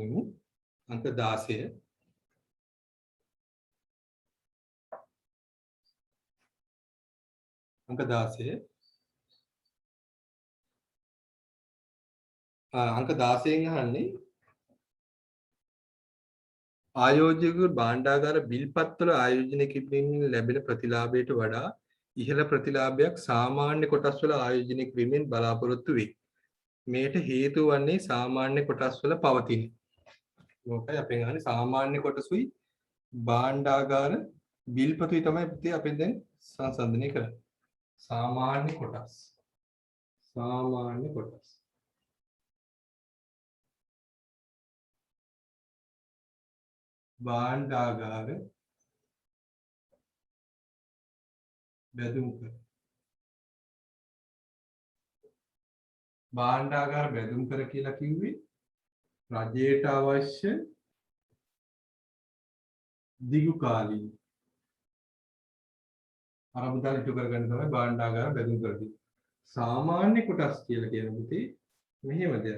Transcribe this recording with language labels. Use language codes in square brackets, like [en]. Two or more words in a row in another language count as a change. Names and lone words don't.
[si] අංක 16 අංක 16 අංක 16 අහන්නේ ආයෝජකයෙකු භාණ්ඩාගාර බිල්පත්වල ආයෝජනය කිරීමෙන් ලැබෙන ප්‍රතිලාභයට වඩා ඉහළ ප්‍රතිලාභයක් සාමාන්‍ය කොටස්වල ආයෝජනය කිරීමෙන් බලාපොරොත්තු වේ. මේට හේතු වන්නේ සාමාන්‍ය කොටස්වල පවතින. මොකයි අපෙන් අහන්නේ සාමාන්‍ය කොටසුයි භාණ්ඩාගාර බිල්පතුයි තමයි පුතේ අපෙන් දැන් සංසන්දනය කරන්නේ. සාමාන්‍ය කොටස් භාණ්ඩාගාර බෙදුම්කර භාණ්ඩාගාර බෙදුම්කර කියලා කිව්වේ රජයට අවශ්‍ය දිගු කාලීන අරමුදල් ඉටු කරගන්න තමයි භාණ්ඩාගාර බෙදුම් කරන්නේ. සාමාන්‍ය කොටස් කියලා කියන පුතේ මෙහෙම දෙයක්.